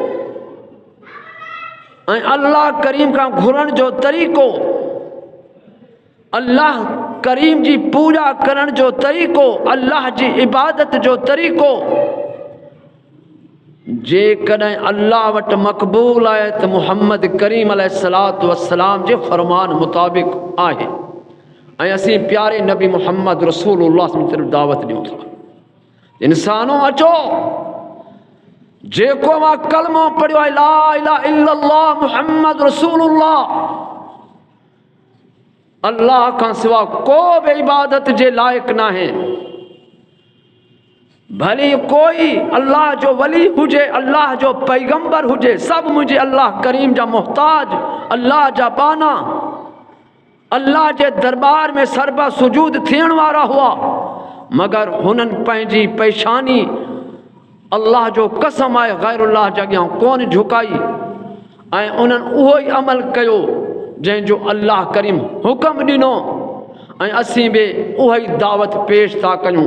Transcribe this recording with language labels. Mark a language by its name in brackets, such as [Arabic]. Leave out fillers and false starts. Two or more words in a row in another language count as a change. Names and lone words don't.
[Sindhi] ऐं अल्लाह करीम खां घुरण जो तरीक़ो, अल्लाह करीम जी पूजा करण जो तरीक़ो, अल्लाह जी इबादत जो तरीक़ो जेकॾहिं अल्लाह वटि मक़बूल आहे त मुहम्मद करीम [Arabic] عليه الصلاة والسلام [Sindhi] जे फ़रमान मुताबिक़ आहे, ऐं असीं प्यारे नबी मुहम्मद रसूलुल्लाह जी तरफ़ दावत ॾियूं था। इंसानो अचो, जेको मां कलमो पढ़ियो आहे [Arabic] لا إله إلا الله محمد رسول الله, [Sindhi] अल्लाह खां सिवा को बि इबादत जे लाइक़ु नाहे, भली कोई अल्लाह जो वली हुजे, अल्लाह जो पैगंबर हुजे, सब मुझे अल्लाह करीम जा मोहताज, अल्लाह जा बाना, अल्लाह जे दरबार में सरबा सुजूद थियण वारा हुआ, मगर हुननि पंहिंजी पेशानी अल्लाह जो कसम आहे गैरुल्लाह जे अॻियां कोन झुकाई, ऐं उन्हनि उहो ई अमल कयो जंहिंजो अल्लाह करीम हुक्म ॾिनो, ऐं असीं बि उहा ई दावत पेश था कयूं।